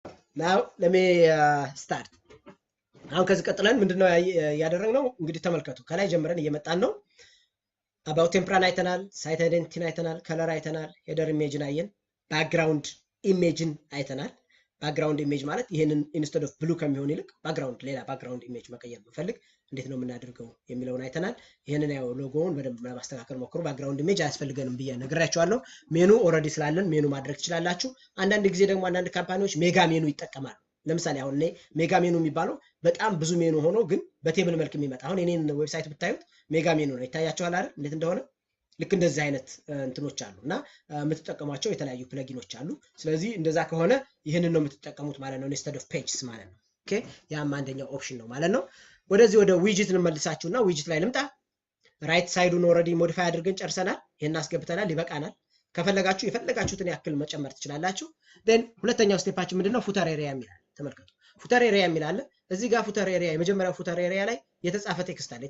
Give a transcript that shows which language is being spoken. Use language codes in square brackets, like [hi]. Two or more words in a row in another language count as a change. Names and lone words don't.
[en] now let me start [am] አሁን ከዚህ ቀጥለን ምንድነው ያደረግነው እንግዲህ ተመልከቱ ከላይ ጀምረን እየመጣን ነው [en] about temporal [am] አይተናል [en] site identity [am] አይተናል color አይተናል [en] header image [am] አይተናል [en] background image [am] አይተናል [en] background image [am] ማለት ይሄንን [en] instead of blue [am] ከሚሆን ይልቅ background ሌላ [en] background image [am] መቀየር ብፈልግ እንዴት ነው የምናደርገው የሚለውን አይተናል ይሄንን ያው ሎጎውን በደንብ ማስተካከል ሞክሩ [en] background image [am] አያስፈልገንም ብዬ ነግራችኋለሁ [en] menu already [am] ስላለን ሜኑ ማድረግ ትችላላችሁ አንዳንድ ጊዜ ደግሞ አንዳንድ ካምፓኒዎች [en] mega menu [am] ይጠቀማሉ ለምሳሌ አሁን [en] mega menu [am] የሚባለው በጣም ብዙ ሜኑ ሆኖ ግን በቴብል መልክ የሚመጣ አሁን እኔን ዌብሳይት ብታዩት [en] mega menu [am] ነው ይታያችኋል አይደል እንዴት እንደሆነ ልክ እንደዚህ አይነት እንትኖች አሉና የምትጠቀሟቸው የተለያዩ ፕለጊኖች አሉ ስለዚህ እንደዛ ከሆነ ይሄንን ነው የምትጠቀሙት ማለት ነው [en] instead of pages [am] ማለት ነው ኦኬ ያም አንደኛው ኦፕሽን ነው ማለት ነው ወደዚህ ወደ ዊጅት እንመልሳችሁና ዊጅት ላይ ልምጣ [en] right side already modify [am] አድርገን ጨርሰናል ይሄን አስገብተናል ይበቃናል ከፈለጋችሁ የፈለጋችሁትን ያክል መጨመር ትችላላችሁ then ሁለተኛው ስቴፓችን ምንድነው [en] footer area [am] የሚላል ተመልከቱ [en] footer area [am] የሚላል እዚህ ጋር [en] footer area [am] የመጀመሪያው [en] footer area [am] ላይ የተጻፈ ቴክስት አለ